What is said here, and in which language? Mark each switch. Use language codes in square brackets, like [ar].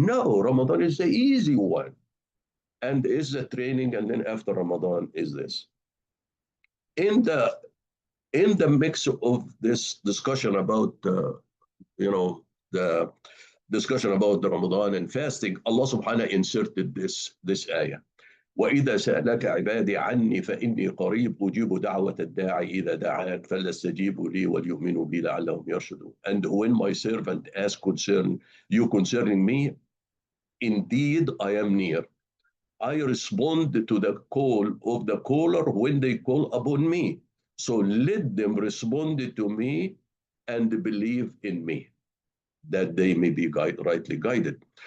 [en] No, Ramadan is the easy one, and is the training, and then after Ramadan is this. In the mix of this discussion about the discussion about the Ramadan and fasting, Allah subhanahu inserted this ayah. [ar] وإذا سألك عبادي عني فإني قريب أجيب دعوة الداعي إذا دعان فليستجيبوا لي وليؤمنوا بي لعلهم يرشدون. [en] And when my servant asks concerning me, indeed I am near. I respond to the call of the caller when they call upon me. So let them respond to me and believe in me, that they may be rightly guided.